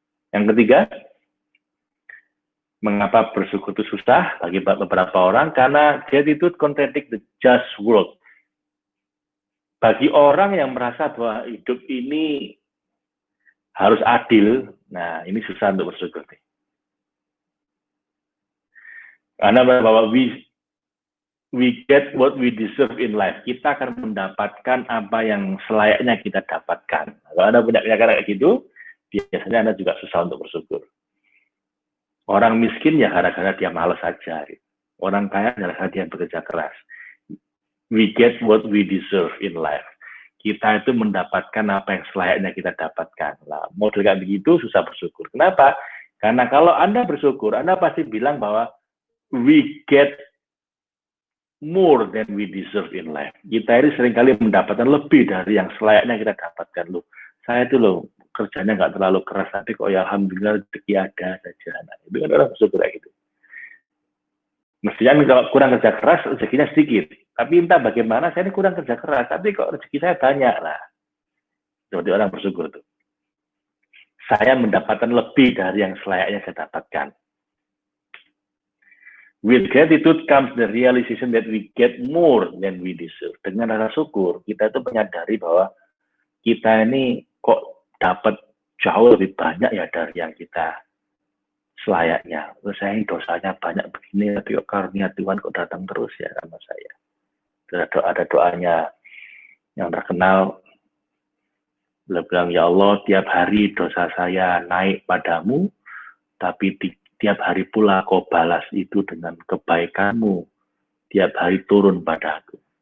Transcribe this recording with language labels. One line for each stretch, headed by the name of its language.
Indonesian: Yang ketiga, mengapa bersyukur itu susah bagi beberapa orang?
English: Karena gratitude contradict the just world.
Indonesian: Bagi orang yang merasa bahwa hidup ini harus adil, nah ini susah untuk bersyukur. Karena bahwa
English: we get what we deserve in life.
Indonesian: Kita akan mendapatkan apa yang selayaknya kita dapatkan. Kalau Anda punya kayak gitu, biasanya Anda juga susah untuk bersyukur. Orang miskin ya gara-gara dia malas saja. Orang kaya gara-gara dia bekerja keras.
English: We get what we deserve in life.
Indonesian: Kita itu mendapatkan apa yang selayaknya kita dapatkan. Nah, model kayak begitu susah bersyukur. Kenapa? Karena kalau Anda bersyukur, Anda pasti bilang bahwa
English: we get more than we deserve in life.
Indonesian: Kita ini seringkali mendapatkan lebih dari yang selayaknya kita dapatkan. Loh, saya itu loh kerjanya nggak terlalu keras, tapi kok ya alhamdulillah rezeki ada saja. Nah, itu kan orang bersyukur kayak gitu. Mestinya kalau kurang kerja keras, rezekinya sedikit. Tapi entah bagaimana, saya ini kurang kerja keras, tapi kok rezeki saya banyak. Nah, seperti orang bersyukur tuh. Saya mendapatkan lebih dari yang selayaknya saya dapatkan.
English: With gratitude comes the realization that we get more than we deserve.
Indonesian: Dengan rasa syukur, kita itu menyadari bahwa kita ini kok dapat jauh lebih banyak ya dari yang kita selayaknya. Terus saya ini dosanya banyak begini, tapi kok karunia Tuhan kok datang terus ya sama saya. Ada doanya yang terkenal, beliau bilang, ya Allah, tiap hari dosa saya naik padamu, tapi tiap hari pula kau balas itu dengan kebaikanmu, tiap hari turun padaku.